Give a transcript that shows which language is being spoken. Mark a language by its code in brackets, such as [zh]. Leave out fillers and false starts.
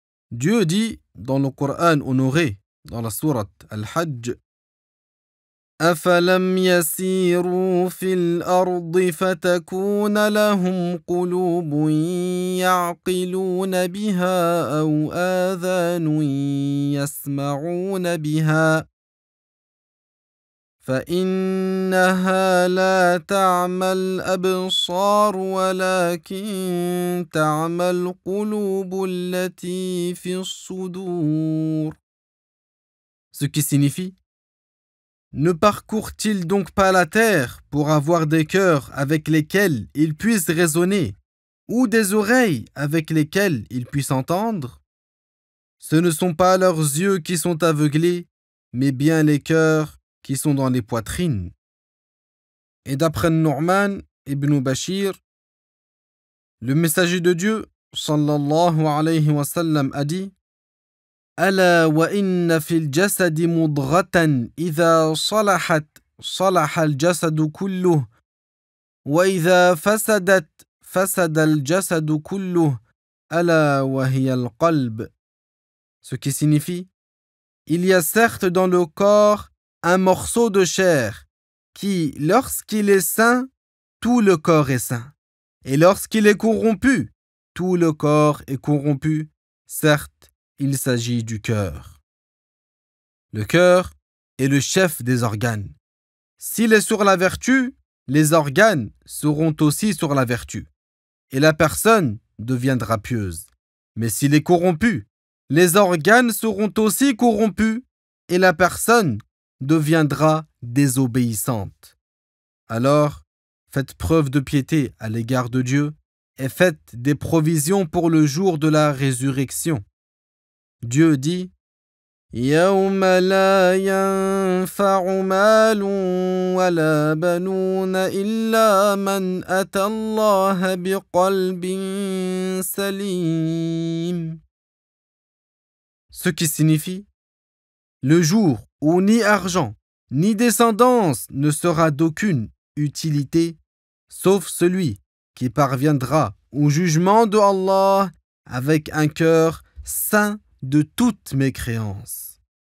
[fr] Dieu dit dans le Coran honoré, dans la sourate Al-Hajj, [ar] أفلم يسيروا في الأرض فتكون لهم قلوب يعقلون بها أو آذان يسمعون بها فإنها لا تعمى الأبصار ولكن تعمى القلوب التي في الصدور. [fr] Ce qui signifie: ne parcourent-ils donc pas la terre pour avoir des cœurs avec lesquels ils puissent raisonner ou des oreilles avec lesquelles ils puissent entendre? Ce ne sont pas leurs yeux qui sont aveuglés, mais bien les cœurs qui sont dans les poitrines. Et d'après Nu'man ibn Bashir, le messager de Dieu, [ar] sallallahu alayhi wa sallam, [fr] a dit: [ar] ألا وإن في الجسد مضغة إذا صلحت صلح الجسد كله وإذا فسدت فسد الجسد كله ألا وهي القلب. [fr] Ce qui signifie, il y a certes dans le corps un morceau de chair qui, lorsqu'il est sain, tout le corps est sain. Et lorsqu'il est corrompu, tout le corps est corrompu. Certes, il s'agit du cœur. Le cœur est le chef des organes. S'il est sur la vertu, les organes seront aussi sur la vertu. Et la personne deviendra pieuse. Mais s'il est corrompu, les organes seront aussi corrompus et la personne deviendra désobéissante. Alors, faites preuve de piété à l'égard de Dieu et faites des provisions pour le jour de la résurrection. Dieu dit [ar] يوم لا ينفع مال ولا بنون إلا من أتى الله بقلب سليم. [fr] Ce qui signifie le jour où ni argent ni descendance ne sera d'aucune utilité, sauf celui qui parviendra au jugement de Allah avec un cœur saint de toutes mes créances.